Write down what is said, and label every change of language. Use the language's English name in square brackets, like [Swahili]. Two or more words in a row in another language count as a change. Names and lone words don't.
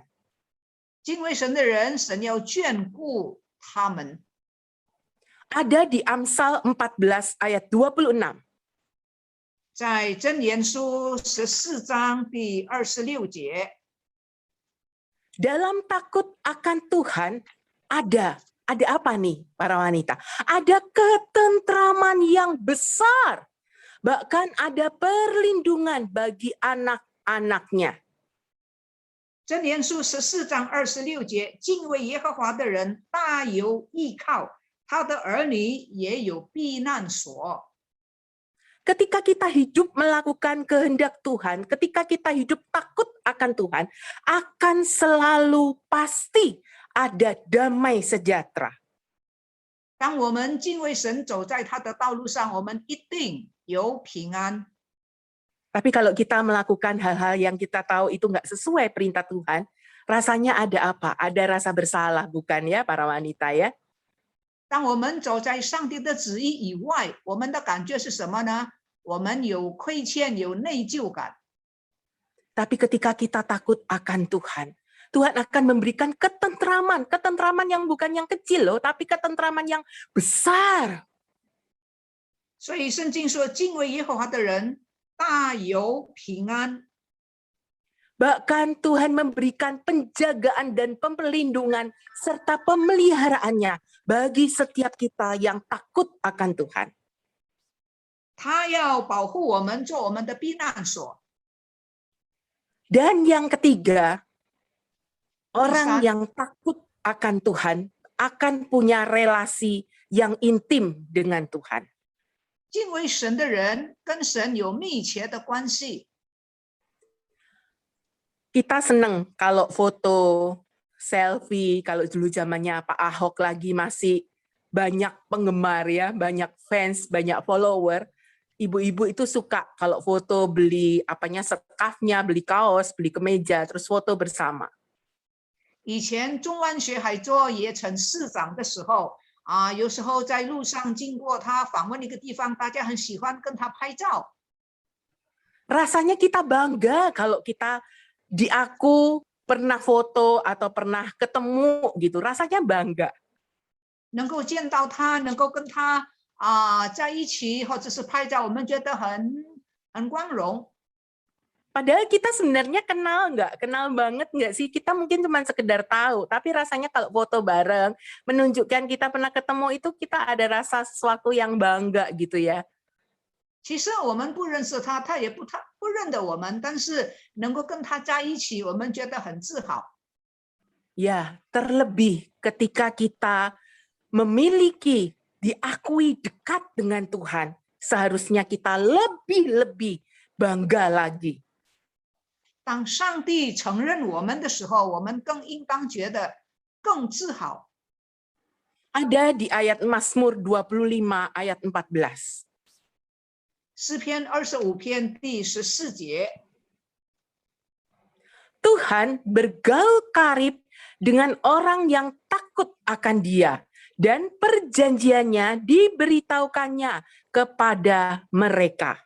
[Chinese] 敬畏神的人，神要眷顾他们。 [Indonesian] Ada di Amsal 14 ayat 26. [Chinese] 在箴言书14章第26节， [Indonesian] Dalam takut akan Tuhan ada apa nih para wanita? Ada ketentraman yang besar. Bahkan ada perlindungan bagi anak-anaknya. [Chinese] 箴言书14章26节，敬畏耶和华的人大有依靠，他的儿女也有避难所。 [Indonesian] Ketika kita hidup melakukan kehendak Tuhan, ketika kita hidup takut akan Tuhan, akan selalu pasti ada damai sejahtera. [Chinese] 当我们敬畏神，走在他的道路上，我们一定有平安。 [Indonesian] Tapi kalau kita melakukan hal-hal yang kita tahu itu nggak sesuai perintah Tuhan, rasanya ada apa? Ada rasa bersalah, bukan ya para wanita ya? [Chinese] 当我们走在上帝的旨意以外，我们的感觉是什么呢？我们有亏欠，有内疚感。 [Indonesian] Tapi ketika kita takut akan Tuhan, Tuhan akan memberikan ketentraman yang bukan yang kecil loh, tapi ketentraman yang besar. [Chinese] 所以圣经说，敬畏耶和华的人大有平安。 [Indonesian] Bahkan Tuhan memberikan penjagaan dan perlindungan serta pemeliharaannya bagi setiap kita yang takut akan Tuhan. [Chinese] 他要保护我们，做我们的避难所。 [Indonesian] Dan yang ketiga, orang Ustaz. yang takut akan Tuhan akan punya relasi yang intim dengan Tuhan. [Chinese] 敬畏神的人跟神有密切的关系。 [Indonesian] Kita seneng kalau foto selfie, kalau dulu zamannya Pak Ahok lagi masih banyak penggemar ya, banyak fans, banyak follower. Ibu-ibu itu suka kalau foto beli sekafnya, beli kaos, beli kemeja, terus foto bersama. [Chinese] 以前中湾学海做野城市长的时候，有时候在路上经过他访问一个地方，大家很喜欢跟他拍照。 [Indonesian] Rasanya kita bangga kalau kita diaku pernah foto atau pernah ketemu gitu, rasanya bangga. [Chinese] 能够见到他，能够跟他在一起，或者是拍照，我们觉得很光荣。 [Indonesian] Padahal kita sebenarnya kenal banget nggak sih? Kita mungkin cuma sekedar tahu, tapi rasanya kalau foto bareng, menunjukkan kita pernah ketemu itu kita ada rasa sesuatu yang bangga gitu ya. [Chinese] 其实我们不认识他，他也不认得我们，但是能够跟他在一起，我们觉得很自豪。 [Indonesian] Ya, terlebih ketika kita memiliki, diakui dekat dengan Tuhan, seharusnya kita lebih bangga lagi. [Chinese] 当上帝承认我们的时候，我们更应当觉得更自豪。 [Indonesian] Ada di ayat Mazmur 25 ayat 14. [Chinese] 诗篇25篇第14节， [Indonesian] Tuhan bergaul karib dengan orang yang takut akan Dia, dan perjanjiannya diberitahukannya kepada mereka.